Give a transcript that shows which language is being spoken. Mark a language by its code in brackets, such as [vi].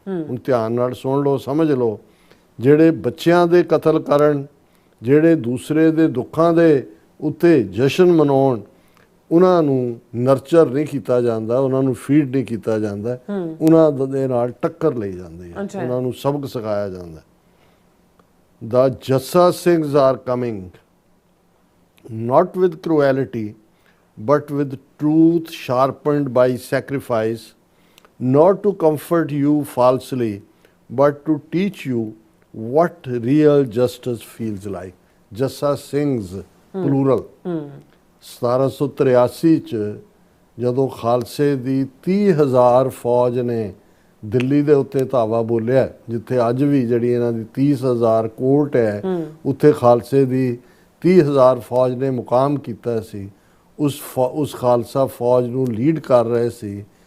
[pa] ਹੁਣ ਧਿਆਨ ਨਾਲ ਸੁਣ ਲਓ, ਸਮਝ ਲਓ, ਜਿਹੜੇ ਬੱਚਿਆਂ ਦੇ ਕਤਲ ਕਰਨ, ਜਿਹੜੇ ਦੂਸਰੇ ਦੇ ਦੁੱਖਾਂ ਦੇ ਉੱਤੇ ਜਸ਼ਨ ਮਨਾਉਣ, ਉਹਨਾਂ ਨੂੰ ਨਰਚਰ ਨਹੀਂ ਕੀਤਾ ਜਾਂਦਾ, ਉਹਨਾਂ ਨੂੰ ਫੀਡ ਨਹੀਂ ਕੀਤਾ ਜਾਂਦਾ, ਉਹਨਾਂ ਦੇ ਨਾਲ ਟੱਕਰ ਲਈ ਜਾਂਦੀ ਹੈ, ਉਹਨਾਂ ਨੂੰ ਸਬਕ ਸਿਖਾਇਆ ਜਾਂਦਾ। [en] The Jassa Singhs are coming, not with cruelty, but with truth sharpened by sacrifice, not to comfort you falsely, but to teach you what real justice feels like. Jassa Singhs, plural. [pa] 1783 ਚ ਜਦੋਂ ਖਾਲਸੇ ਦੀ 30,000 ਫੌਜ ਨੇ ਦਿੱਲੀ ਦੇ ਉੱਤੇ ਧਾਵਾ ਬੋਲਿਆ, ਜਿੱਥੇ ਅੱਜ ਵੀ ਜਿਹੜੀ ਇਹਨਾਂ ਦੀ 30,000 ਕੋਰਟ ਹੈ, ਉੱਥੇ ਖਾਲਸੇ ਦੀ 30,000 ਫੌਜ ਨੇ ਮੁਕਾਮ ਕੀਤਾ ਸੀ। ਉਸ ਖਾਲਸਾ ਫੌਜ ਨੂੰ ਲੀਡ ਕਰ ਰਹੇ ਸੀ